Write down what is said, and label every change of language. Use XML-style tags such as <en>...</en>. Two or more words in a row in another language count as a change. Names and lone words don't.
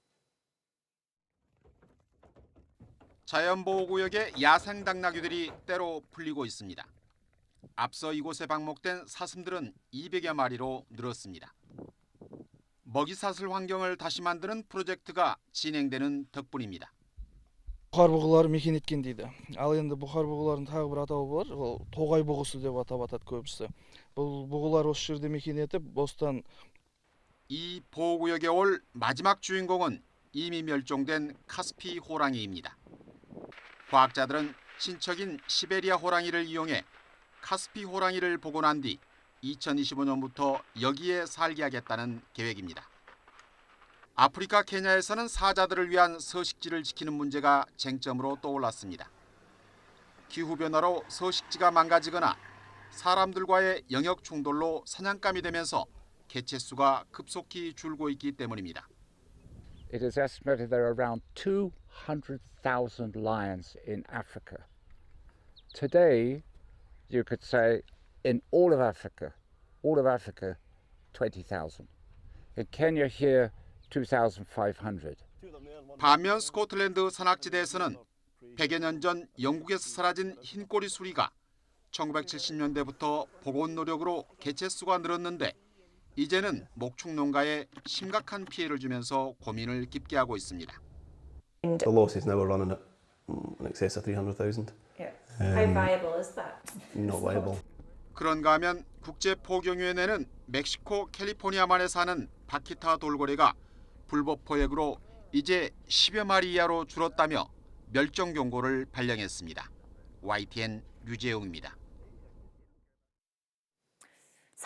<ko>자연보호구역의 야생 당나귀들이 때로 풀리고 있습니다. 앞서 이곳에 방목된 사슴들은 200여 마리로 늘었습니다. 먹이사슬 환경을 다시 만드는 프로젝트가 진행되는 덕분입니다.</ko> <kk>Бұқар бұғылары мекен еткен дейді. Ал енді бұқар бұғылардың тағы бір атауы бар. Ол тоғай бұғысы деп атап атады көбісі. Бұл бұғылар осы жерде мекен етіп, бостан.</kk> <ko>이 보호구역에 올 마지막 주인공은 이미 멸종된 카스피 호랑이입니다. 과학자들은 친척인 시베리아 호랑이를 이용해 카스피 호랑이를 복원한 뒤 2025년부터 여기에 살게 하겠다는 계획입니다. 아프리카 케냐에서는 사자들을 위한 서식지를 지키는 문제가 쟁점으로 떠올랐습니다. 기후변화로 서식지가 망가지거나 사람들과의 영역 충돌로 사냥감이 되면서 개체 수가 급속히 줄고 있기 때문입니다.</ko> <en>It is estimated there are around 200,000 lions in Africa. Today, you could say in all of Africa, 20,000. In Kenya here, 2,500.</en> <ko>반면 스코틀랜드 산악지대에서는 100여 년 전 영국에서 사라진 흰꼬리 수리가 1970년대부터 복원 노력으로 개체 수가 늘었는데 이제는 목축 농가에 심각한 피해를 주면서 고민을 깊게 하고 있습니다.</ko> <en>The losses now are running at in excess of 300,000. Yeah. How viable is that? Not viable.</en> <ko>그런가 하면 국제포경위원회는 멕시코 캘리포니아만에 사는 바키타 돌고래가 불법 포획으로 이제 10여 마리 이하로 줄었다며 멸종 경고를 발령했습니다. YTN 류재웅입니다.</ko>